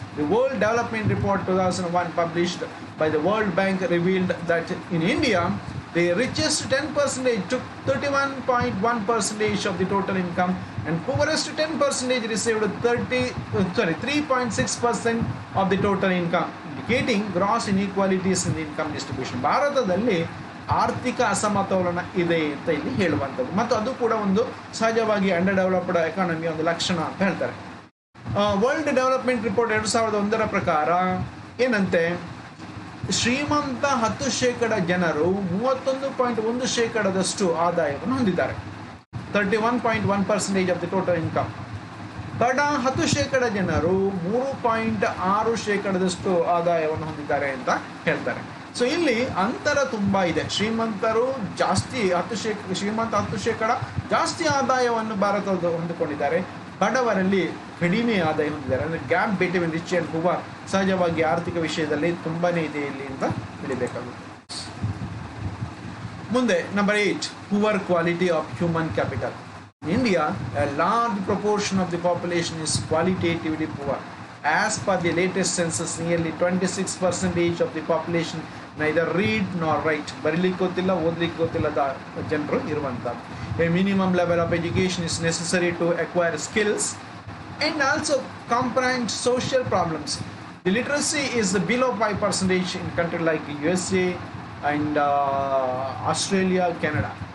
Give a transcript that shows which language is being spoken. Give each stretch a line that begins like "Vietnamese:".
English: The World Development Report 2001 published by the World Bank revealed that in India, the richest 10% took 31.1% of the total income, and poorest 10% received 3.6% of the total income, indicating gross inequalities in the income distribution.
Kannada: ಭಾರತದಲ್ಲಿ ಆರ್ಥಿಕ ಅಸಮತೋಲನ ಇದೆ ಅಂತ ಇಲ್ಲಿ ಹೇಳುವಂಥದ್ದು, ಮತ್ತು ಅದು ಕೂಡ ಒಂದು ಸಹಜವಾಗಿ ಅಂಡರ್ ಡೆವಲಪ್ಡ್ ಎಕಾನಮಿ ಒಂದು ಲಕ್ಷಣ ಅಂತ ಹೇಳ್ತಾರೆ. ವರ್ಲ್ಡ್ ಡೆವಲಪ್ಮೆಂಟ್ ರಿಪೋರ್ಟ್ 2001 ಪ್ರಕಾರ ಏನಂತೆ, ಶ್ರೀಮಂತ 10% ಜನರು 31.1% ಆದಾಯವನ್ನು ಹೊಂದಿದ್ದಾರೆ,
English: 31.1% of the total income.
Kannada: ಬಡ 10% ಜನರು 3.6% ಆದಾಯವನ್ನು ಹೊಂದಿದ್ದಾರೆ ಅಂತ ಹೇಳ್ತಾರೆ. ಸೊ ಇಲ್ಲಿ ಅಂತರ ತುಂಬ ಇದೆ. ಶ್ರೀಮಂತರು ಜಾಸ್ತಿ 10% ಜಾಸ್ತಿ ಆದಾಯವನ್ನು ಭಾರತದ ಹೊಂದಿಕೊಂಡಿದ್ದಾರೆ, ಬಡವರಲ್ಲಿ ಕಡಿಮೆ ಆದಾಯ ಹೊಂದಿದ್ದಾರೆ. ಅಂದರೆ
English: gap between rich and poor
Kannada: ಸಹಜವಾಗಿ ಆರ್ಥಿಕ ವಿಷಯದಲ್ಲಿ ತುಂಬಾ ಇದೆ ಇಲ್ಲಿ ಅಂತ ತಿಳಿಬೇಕಾಗುತ್ತೆ. ಮುಂದೆ
English: Number 8, poor quality of human capital. In India, a large proportion of the population is qualitatively poor. As per the latest census, nearly 26% of the population neither read nor write.
Kannada: ಬರೀಲಿಕ್ಕೆ ಗೊತ್ತಿಲ್ಲ, ಓದಲಿಕ್ಕೆ ಗೊತ್ತಿಲ್ಲದ ಜನರು ಇರುವಂಥದ್ದು.
English: A minimum level of education is necessary to acquire skills and also comprehend social problems. The literacy is below 5% in countries like USA and Australia, Canada.